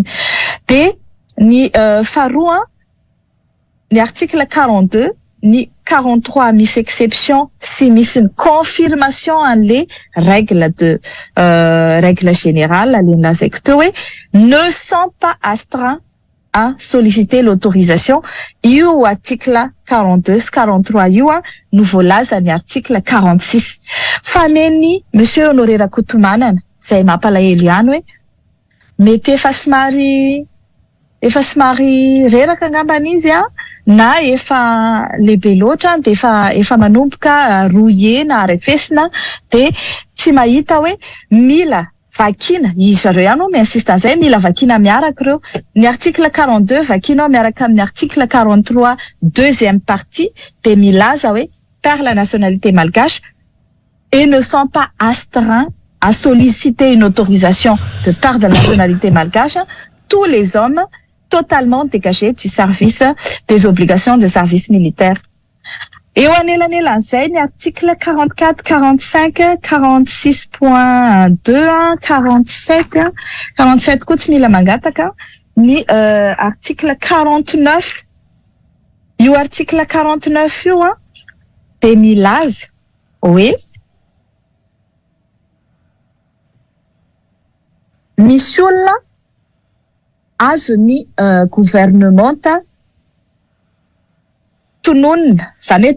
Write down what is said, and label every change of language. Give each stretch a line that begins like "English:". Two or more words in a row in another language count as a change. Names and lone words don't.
Malagasy: Dia ny faharoa ny article 42 ny 43 misy exception si misy ny confirmation an'le
French: règle générale
Malagasy: le nilazaiko teo hoe
French: ne sont pas astreints à solliciter l'autorisation.
Malagasy: Io article 42 sy 43 io no voalaza ny article 46. Fa neny monsieur Honoré Rakotomanana izay mampalahelo ihany hoe mety efa somary reraka angambany izy na efa lehibe loatra dia efa manomboka rouillé na arefesina dia tsy mahita hoe mila vakina. Izy zareo ihany miinsiste an'izay mila vakina miaraka ireo. Ny article 42 vakina miaraka amin'ny article 43
French: deuxième partie
Malagasy: dia milaza hoe
French: par la nationalité malgache et ne sont pas astreints à solliciter une autorisation de part de la nationalité malgache tous les hommes totalement dégagés du service des obligations de service militaire. Et au
Malagasy: anelan'izay ny article 44, 45, 46.2, 47, 47 koa tsy mila mangataka ny article 49. Io article 49 io dia milaza hoe misy olona azo ny gouvernementa tononina, zany hoe